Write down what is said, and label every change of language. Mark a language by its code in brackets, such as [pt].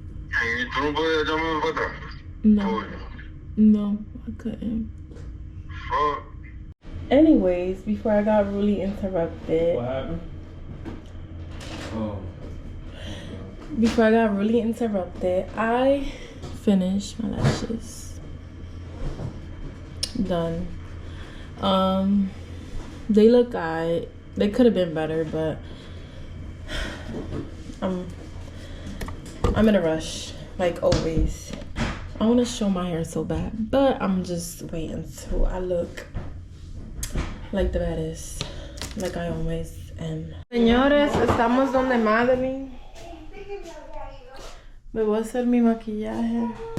[es] Hey, tú no puedes llamarme para atrás. [en] No. No, I couldn't. Fuck. Anyways, before I got really interrupted. What happened? Oh. Before I got really interrupted, I finished my lashes. Done. They look good. They could have been better, but I'm in a rush, like always. I want to show my hair so bad, but I'm just waiting till I look like the baddest, like I always am. [es] Señores, estamos donde Madeline. Me voy a hacer mi maquillaje.